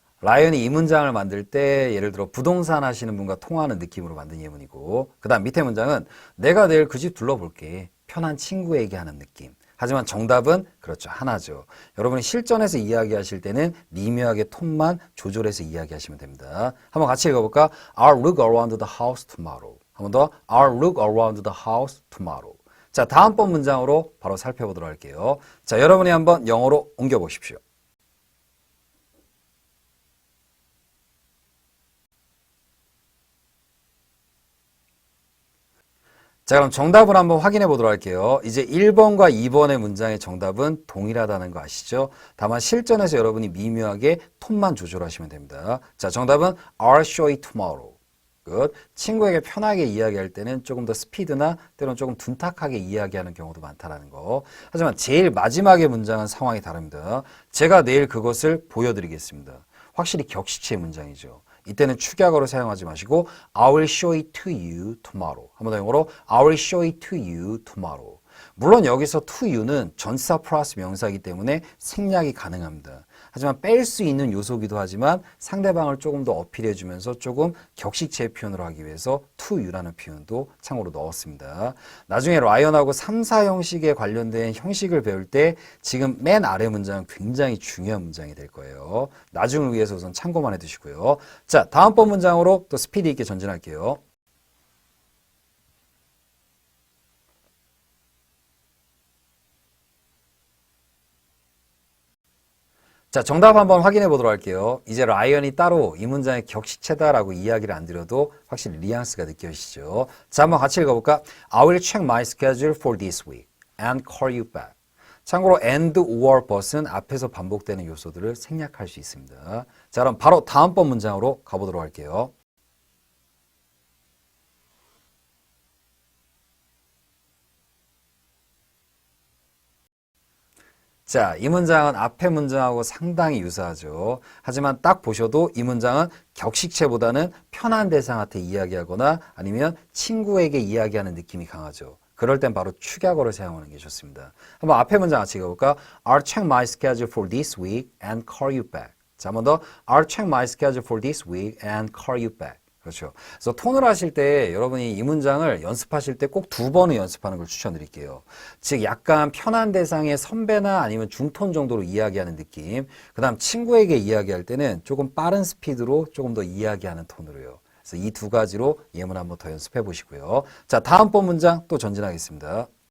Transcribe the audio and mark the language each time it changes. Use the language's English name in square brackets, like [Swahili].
[Korean] 라이언이 이 문장을 만들 때 예를 들어 부동산 하시는 분과 통화하는 느낌으로 만든 예문이고 그 다음 밑에 문장은 내가 내일 그 집 둘러볼게. 편한 친구에게 하는 느낌. 하지만 정답은 그렇죠. 하나죠. 여러분이 실전에서 이야기하실 때는 미묘하게 톤만 조절해서 이야기하시면 됩니다. 한번 같이 읽어볼까? [English] I'll look around the house tomorrow. [Korean] 한 번 더. [English] I'll look around the house tomorrow. [Korean] 자, 다음번 문장으로 바로 살펴보도록 할게요. 자, 여러분이 한번 영어로 옮겨보십시오. 자, 그럼 정답을 한번 확인해 보도록 할게요. 이제 1번과 2번의 문장의 정답은 동일하다는 거 아시죠? 다만 실전에서 여러분이 미묘하게 톤만 조절하시면 됩니다. 자, 정답은 [English] I'll show you tomorrow. [Korean] 끝. 친구에게 편하게 이야기할 때는 조금 더 스피드나 때로는 조금 둔탁하게 이야기하는 경우도 많다라는 거. 하지만 제일 마지막의 문장은 상황이 다릅니다. 제가 내일 그것을 보여드리겠습니다. 확실히 격식체의 문장이죠. 이때는 축약어로 사용하지 마시고 [English] I will show it to you tomorrow. [Korean] 한 번 더 영어로 [English] I will show it to you tomorrow. [Korean] 물론 여기서 to you는 전치사 플러스 명사이기 때문에 생략이 가능합니다. 하지만 뺄 수 있는 요소기도 하지만 상대방을 조금 더 어필해 주면서 조금 격식체 표현을 하기 위해서 to you라는 표현도 참고로 넣었습니다. 나중에 라이언하고 3, 4 형식에 관련된 형식을 배울 때 지금 맨 아래 문장은 굉장히 중요한 문장이 될 거예요. 나중을 위해서 우선 참고만 해두시고요. 자, 다음번 문장으로 또 스피드 있게 전진할게요. 자, 정답 한번 확인해 보도록 할게요. 이제 라이언이 따로 이 문장의 격식체다라고 이야기를 안 드려도 확실히 뉘앙스가 느껴지시죠? 자, 한번 같이 읽어볼까? [English] I will check my schedule for this week and call you back. [Korean] 참고로 and or but은 앞에서 반복되는 요소들을 생략할 수 있습니다. 자, 그럼 바로 다음번 문장으로 가보도록 할게요. 자, 이 문장은 앞에 문장하고 상당히 유사하죠. 하지만 딱 보셔도 이 문장은 격식체보다는 편한 대상한테 이야기하거나 아니면 친구에게 이야기하는 느낌이 강하죠. 그럴 땐 바로 축약어를 사용하는 게 좋습니다. 한번 앞에 문장 같이 읽어볼까? [English] I'll check my schedule for this week and call you back. [Korean] 자, 한 번 더. [English] I'll check my schedule for this week and call you back. [Korean] 그렇죠. 그래서 톤을 하실 때 여러분이 이 문장을 연습하실 때 꼭 2번을 연습하는 걸 추천드릴게요. 즉 약간 편한 대상의 선배나 아니면 중톤 정도로 이야기하는 느낌. 그 다음 친구에게 이야기할 때는 조금 빠른 스피드로 조금 더 이야기하는 톤으로요. 그래서 이 두 가지로 예문 한번 더 연습해 보시고요. 자, 다음번 문장 또 전진하겠습니다.